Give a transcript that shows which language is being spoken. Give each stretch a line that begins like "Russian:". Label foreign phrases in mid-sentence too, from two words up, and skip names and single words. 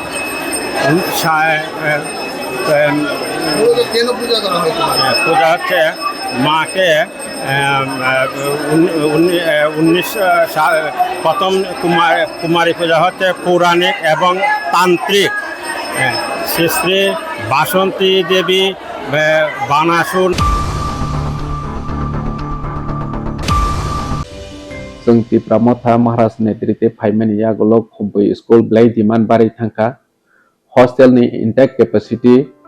Bangla: পূজা হচ্ছে মাকে প্রথম কুমারী পূজা হচ্ছে পৌরাণিক এবং তান্ত্রিক। শ্রী শ্রী বাসন্তী দেবী বানাসুর
Kok Borok: जोंनि प्रमोथा महाराज नेतृत्वे फाइमेनिया गोलक हम्बई स्कुल ब्लाई दिमान बारि थांखा हस्टेलनि
English: intake capacity